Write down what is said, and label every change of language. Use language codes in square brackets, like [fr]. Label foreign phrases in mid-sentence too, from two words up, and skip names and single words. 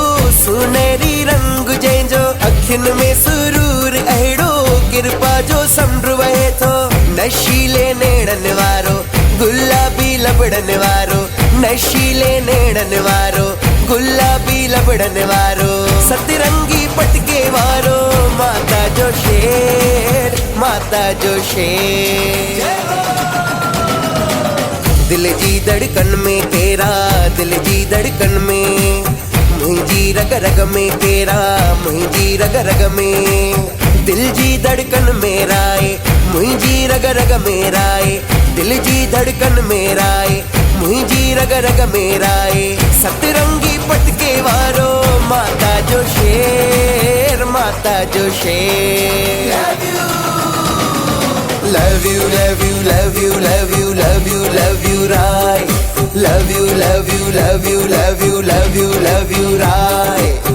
[sd] सुनहरी रंग जंहिंजो, अखिन में सुरूर अहिड़ो कृपा जो समुंड वहे थो। नशीले नेड़न वारो गुलाबी लबड़न वारो, नशीले नेड़न वारो गुलाबी लबड़न वारो, सतरंगी पटके वारो माता जो शेर, माता जो शेर। दिल जी धड़कन में तेरा दिल जी धड़कन में, मुझी रग रग में तेरा मुझी रग रग में, दिल जी धड़कन मेरा है मुझी रग रग मेरा है, दिल जी धड़कन मेरा है मुझी रग रग मेरा है। सतरंगी पटके वारो माता जो शेर, माता जो शेर। [en] Love you, love you, love you, love you, love you, love you, right. Love you, love you, love you, love you, love you, love you, right.